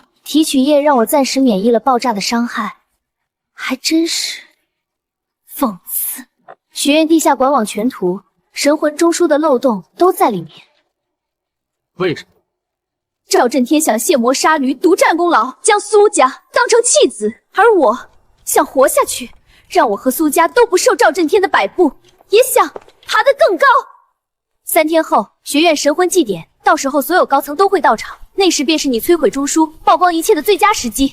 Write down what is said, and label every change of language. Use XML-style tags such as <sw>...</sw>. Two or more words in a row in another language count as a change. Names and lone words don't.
<zh>提取液让我暂时免疫了爆炸的伤害，还真是讽刺。学院地下管网全图、神魂中枢的漏洞都在里面。为什么？赵震天想卸磨杀驴，独占功劳，将蘇家當成棄子，而我想活下去，讓我和蘇家都不受趙震天的擺布，也想爬得更高。3天後，學院神魂祭典，到時候所有高層都會到場，那時便是你摧毀中樞、曝光一切的最佳時機。</zh>